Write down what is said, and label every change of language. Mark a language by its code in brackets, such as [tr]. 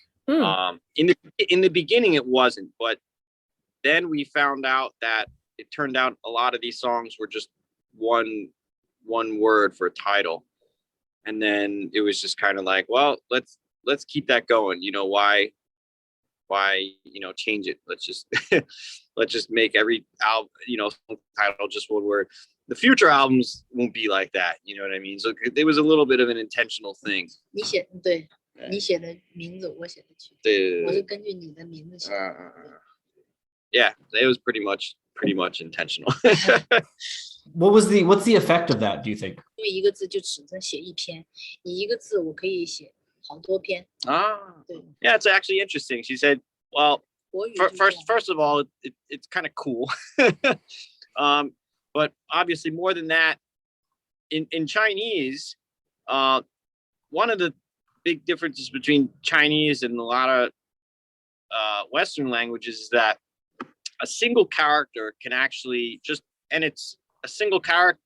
[en] In the beginning it wasn't, but then we found out that it turned out a lot of these songs were just one word for a title, and then it was just kind of like, well, let's keep that going. Why change it? Let's just make every album title just one word. The future albums won't be like that, you know what I mean? So it was a little bit of an intentional thing. [zh] 你写的名字，我写的曲，我是根据你的名字写的。 [en] Yeah, it was pretty much intentional. What's the effect of that, do you think? [zh] 因为一个字就只能写一篇，你一个字我可以写好多篇。 [en] Yeah, it's actually interesting. She said, well, first of all, it's kind of cool. But obviously more than that, in Chinese, one of the big differences between Chinese and a lot of Western languages is that a single character can actually it's a single character.